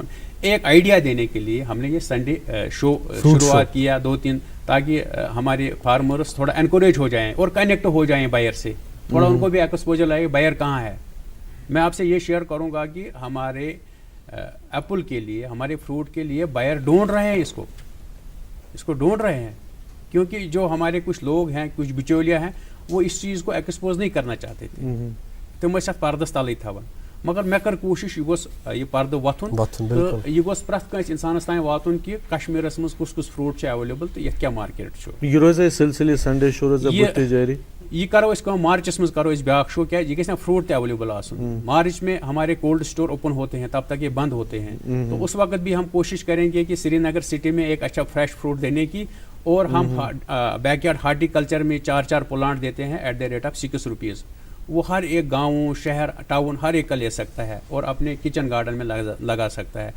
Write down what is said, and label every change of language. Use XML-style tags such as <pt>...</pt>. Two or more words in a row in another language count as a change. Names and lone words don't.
<hi>एक आइडिया देने के लिए हमने ये</hi> <en>Sunday show</en> <hi>शुरुआत किया 2-3, ताकि हमारे फार्मर्स थोड़ा एनकरेज हो जाएं और कनेक्ट हो जाएं बायर से, थोड़ा उनको भी एक्सपोजर लाए बायर कहाँ है। मैं आपसे ये शेयर करूँगा कि हमारे एप्पल के लिए, हमारे फ्रूट के लिए बायर ढूंढ रहे हैं, इसको ढूंढ रहे हैं, क्योंकि जो हमारे कुछ लोग हैं, कुछ बिचौलिया हैं, वो इस चीज़ को एक्सपोज नहीं करना चाहते थे।</hi> <ks>तो मैं पर्दस तल थवन, मगर मैं कर कोशिश यह पर्द वथुन तो यह गोस प्रथ कंस इंसानस तान वातुन कि कश्मीरस मज कुस</ks> <en>fruit available</en> <ks>तो ये क्या मार्केट यह रोज सिलसिले</ks> <en>Sunday show</en> <ks>जारी। यह करो मार्चस मज करो ब्या शो, क्या यह गया फ्रूट ते अवेलेबल आसन।</ks> <hi>मार्च में हमारे</hi> <en>cold store open</en> <hi>होते हैं, तब तक ये बंद होते हैं, तो उस वक्त भी हम कोशिश करेंगे कि श्रीनगर सिटी में एक अच्छा</hi> <en>fresh fruit</en> <hi>देने की। और हम</hi> <en>backyard horticulture</en> <hi>में 4 प्लांट देते हैं</hi> <en>at the rate of 6 rupees.</en> <hi>वो हर एक गाँव, शहर, टाउन हर एक का ले सकता है और अपने</hi> <en>kitchen garden</en> <hi>में लगा सकता है।</hi>